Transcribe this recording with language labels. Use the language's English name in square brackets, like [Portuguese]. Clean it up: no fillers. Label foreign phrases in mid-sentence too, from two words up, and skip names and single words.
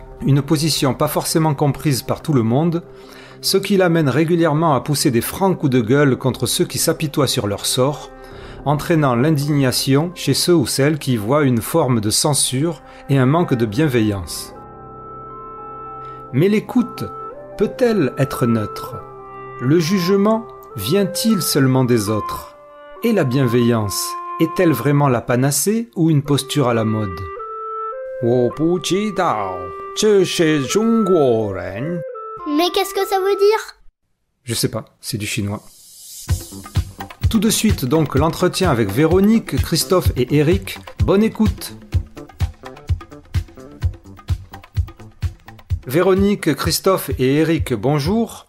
[French] Une position pas forcément comprise par tout le monde, ce qui l'amène régulièrement à pousser des francs coups de gueule contre ceux qui s'apitoient sur leur sort, entraînant l'indignation chez ceux ou celles qui y voient une forme de censure et un manque de bienveillance. Mais l'écoute peut-elle être neutre ? Le jugement vient-il seulement des autres ? Et la bienveillance est-elle vraiment la panacée ou une posture à la mode ? [Chinese] 我不知道，这是中国人。 [French] Mais qu'est-ce que ça veut dire? Je sais pas, c'est du chinois. Tout de suite donc l'entretien avec Véronique, Christophe et Eric. Bonne écoute. Véronique, Christophe et Eric, bonjour.